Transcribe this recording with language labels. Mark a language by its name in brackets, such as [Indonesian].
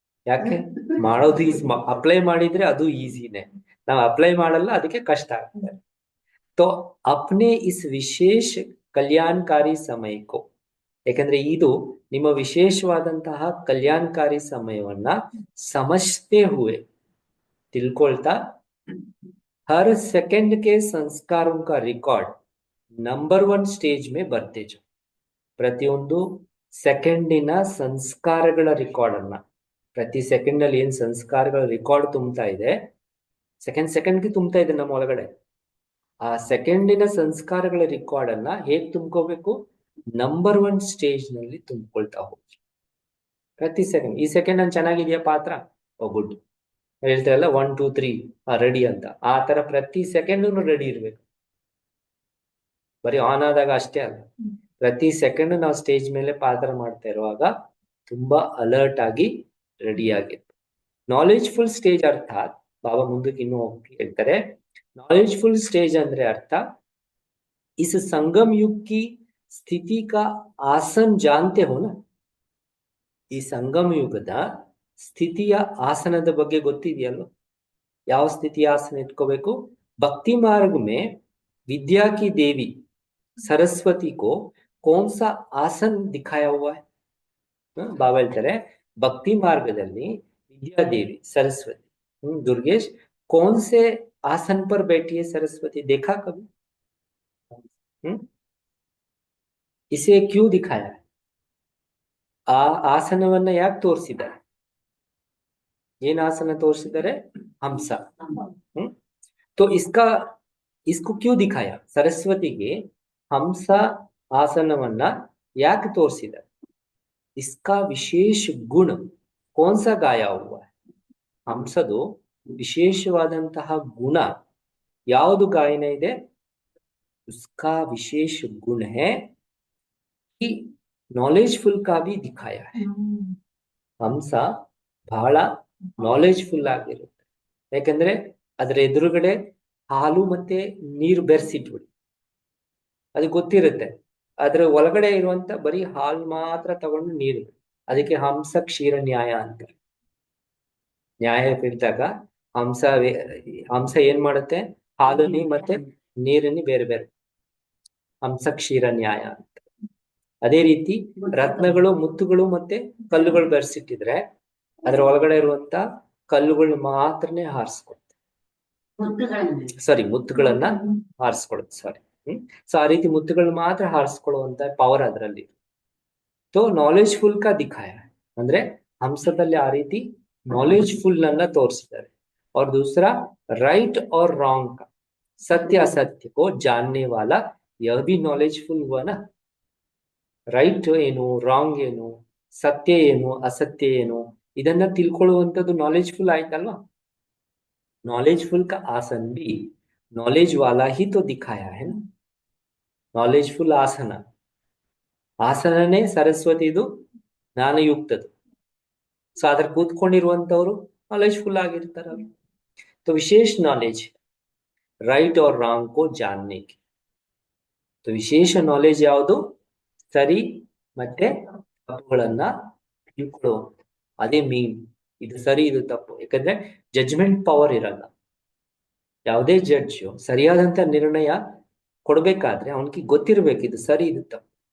[Kannada] ಯಾಕೆ ಮಾಡೋದು easy, apply ಮಾಡಿದ್ರೆ ಅದು ಈಸಿನೇ, ನಾವು ಅಪ್ಲೈ ಮಾಡಲ್ಲ ಅದಕ್ಕೆ ಕಷ್ಟ ಆಗ್ತದೆ. [Hindi] तो अपने इस विशेष कल्याणकारी समय को, [Kannada] ಯಾಕಂದ್ರೆ ಇದು ನಿಮ್ಮ ವಿಶೇಷವಾದಂತಹ ಕಲ್ಯಾಣಕಾರಿ ಸಮಯವನ್ನ [Hindi] ಸಮಜ್ತೆ ಹುವೆ ತಿಳ್ಕೊಳ್ತಾ, हर सेकंड के संस्कारों का रिकॉर्ड नंबर 1 स्टेज में ಬರ್ತೆ ಜೋ. [Kannada] ಪ್ರತಿಯೊಂದು ಸೆಕೆಂಡಿನ ಸಂಸ್ಕಾರಗಳ ರಿಕಾರ್ಡ್ ಅನ್ನ, ಪ್ರತಿ ಸೆಕೆಂಡ್ ಅಲ್ಲಿ ಏನ್ ಸಂಸ್ಕಾರಗಳ ರಿಕಾರ್ಡ್ ತುಂಬ್ತಾ ಇದೆ, ಸೆಕೆಂಡ್ಗೆ ತುಂಬ್ತಾ ಇದೆ ನಮ್ಮ ಒಳಗಡೆ. ಆ ಸೆಕೆಂಡಿನ ಸಂಸ್ಕಾರಗಳ ರಿಕಾರ್ಡ್ ಅನ್ನ ಹೇಗ್ ತುಂಬ್ಕೋಬೇಕು, ನಂಬರ್ 1 ಸ್ಟೇಜ್ ನಲ್ಲಿ ತುಂಬಿಕೊಳ್ತಾ ಹೋಗಿ. ಪ್ರತಿ ಸೆಕೆಂಡ್, ಈ ಸೆಕೆಂಡ್ ನಾನು ಚೆನ್ನಾಗಿದೆಯಾ ಪಾತ್ರ, ಓ ಗುಡ್, ಹೇಳ್ತಾರಲ್ಲ 1 2 3 ರೆಡಿ ಅಂತ, ಆ ತರ ಪ್ರತಿ ಸೆಕೆಂಡ್ ರೆಡಿ ಇರ್ಬೇಕು. ಬರೀ ಆನ್ ಆದಾಗ ಅಷ್ಟೇ ಅಲ್ಲ, ಪ್ರತಿ ಸೆಕೆಂಡ್ ನಾವು ಸ್ಟೇಜ್ ಮೇಲೆ ಪಾತ್ರ ಮಾಡ್ತಾ ಇರುವಾಗ ತುಂಬಾ ಅಲರ್ಟ್ ಆಗಿ ರೆಡಿ ಆಗಿತ್ತು. ನಾಲೆಜ್ಫುಲ್ ಸ್ಟೇಜ್ ಅರ್ಥಾತ್ ಬಾಬಾ ಮುಂದಕ್ಕೆ ಇನ್ನೂ ಹೋಗಿ ಹೇಳ್ತಾರೆ, [Hindi] नालेजफुल स्टेज अंद्रे अर्थ इस संगम युग की स्थिति का आसन जानते हो ना. [Kannada] ಈ ಸಂಗಮ ಯುಗದ ಸ್ಥಿತಿಯ ಆಸನದ ಬಗ್ಗೆ ಗೊತ್ತಿದೆಯಲ್ವ? ಯಾವ ಸ್ಥಿತಿಯ ಆಸನ ಇಟ್ಕೋಬೇಕು? [Hindi] ಭಕ್ತಿ मार्ग में विद्या की देवी सरस्वती को कौन सा आसन दिखाया हुआ है? [Kannada] ಬಾಬಾ ಹೇಳ್ತಾರೆ, ಭಕ್ತಿ ಮಾರ್ಗದಲ್ಲಿ ವಿದ್ಯಾದೇವಿ [Hindi] सरस्वती दुर्गेश कौन से आसन पर बैठी है सरस्वती, देखा कभी? इसे क्यों दिखाया है? [Kannada] ಆ ಆಸನವನ್ನ ಯಾಕೆ ತೋರಿಸಿದ್ದಾರೆ? ಏನ್ ಆಸನ ತೋರಿಸಿದ್ದಾರೆ? ಹಂಸ. [Hindi] तो इसको क्यों दिखाया? [Kannada] सरस्वतीಗೆ ಹಂಸ ಆಸನವನ್ನ ಯಾಕೆ ತೋರಿಸಿದ್ದಾರೆ? [Hindi] इसका विशेष गुण कौन सा गाया हुआ है? [Kannada] ಹಂಸದು ವಿಶೇಷವಾದಂತಹ ಗುಣ ಯಾವುದು ಗಾಯನ ಇದೆ? [Hindi] उसका विशेष गुण है कि नॉलेजफुल का भी दिखाया है. [Kannada] ಹಂಸ ಬಹಳ ನಾಲೆಜ್ಫುಲ್ ಆಗಿರುತ್ತೆ. ಯಾಕಂದ್ರೆ ಅದರ ಎದುರುಗಡೆ ಹಾಲು ಮತ್ತೆ ನೀರು ಬೆರೆಸಿಟ್ಬಿಡಿ, ಅದು ಗೊತ್ತಿರುತ್ತೆ. ಅದ್ರ ಒಳಗಡೆ ಇರುವಂತ ಬರೀ ಹಾಲು ಮಾತ್ರ ತಗೊಂಡು ನೀರು, ಅದಕ್ಕೆ ಹಂಸ ಕ್ಷೀರ ನ್ಯಾಯ ಅಂತಾರೆ. ನ್ಯಾಯ ಇದ್ದಾಗ ಹಂಸ ಏನ್ ಮಾಡುತ್ತೆ? ಹಾಲುನಿ ಮತ್ತೆ ನೀರನ್ನು ಬೇರೆ ಬೇರೆ, ಹಂಸ ಕ್ಷೀರ ನ್ಯಾಯ ಅಂತ. ಅದೇ ರೀತಿ ರತ್ನಗಳು, ಮುತ್ತುಗಳು ಮತ್ತೆ ಕಲ್ಲುಗಳು ಬೆರೆಸಿಟ್ಟಿದ್ರೆ ಅದ್ರ ಒಳಗಡೆ ಇರುವಂತ ಕಲ್ಲುಗಳು ಮಾತ್ರನೇ ಹಾರಿಸ್ಕೊಡುತ್ತೆ, ಮುತ್ತುಗಳನ್ನ ಹಾರಿಸ್ಕೊಡುತ್ತೆ. ಸೊ ಆ ರೀತಿ ಮುತ್ತುಗಳು ಮಾತ್ರ ಹಾರಿಸ್ಕೊಳ್ಳುವಂತ ಪವರ್ ಅದರಲ್ಲಿ. तो ನಾಲೆಜ್ಫುಲ್ [Hindi] ಕಾ ದಿಖಾಯ [Kannada] ಅಂದ್ರೆ ಹಂಸದಲ್ಲಿ ಆ ರೀತಿ ನಾಲೆಜ್ಫುಲ್ ಅನ್ನ ತೋರಿಸಿದ್ದಾರೆ. [Hindi] और दूसरा राइट और रॉन्ग का, सत्य असत्य को जानने वाला, यह भी नॉलेजफुल हुआ ना. [Kannada] ರೈಟ್ ಏನು, ರಾಂಗ್ ಏನು, ಸತ್ಯ ಏನು, ಅಸತ್ಯ ಏನು, ಇದನ್ನ ತಿಳ್ಕೊಳ್ಳುವಂಥದ್ದು ನಾಲೆಜ್ಫುಲ್ ಆಯ್ತಲ್ವಾ? [Hindi] ನಾಲೆಜ್ಫುಲ್ का आसन भी नॉलेज वाला ही तो दिखाया है ना. [Kannada] ನಾಲೆಜ್ಫುಲ್ ಆಸನನೇ ಸರಸ್ವತಿದು ಜ್ಞಾನಯುಕ್ತದು. ಸೊ ಅದ್ರ ಕೂತ್ಕೊಂಡಿರುವಂತವ್ರು ನಾಲೆಜ್ಫುಲ್ ಆಗಿರ್ತಾರ. [Hindi] तो विशेष नॉलेज राइट और रॉन्ग को जानने की. [Kannada] तो ವಿಶೇಷ ನಾಲೆಜ್ ಯಾವುದು? ಸರಿ ಮತ್ತೆ ತಪ್ಪುಗಳನ್ನ ತಿಳ್ಕೊಳ್ಳುವಂತ. ಅದೇ ಮೀನ್, ಇದು ಸರಿ ಇದು ತಪ್ಪು. ಯಾಕಂದ್ರೆ ಜಡ್ಜ್ಮೆಂಟ್ ಪವರ್ ಇರಲ್ಲ. ಯಾವುದೇ ಜಡ್ಜ್ ಸರಿಯಾದಂತ ನಿರ್ಣಯ ಕೊಡ್ಬೇಕಾದ್ರೆ ಅವನಿಗೆ ಗೊತ್ತಿರ್ಬೇಕು ಇದು ಸರಿ ಇದು ತಪ್ಪು.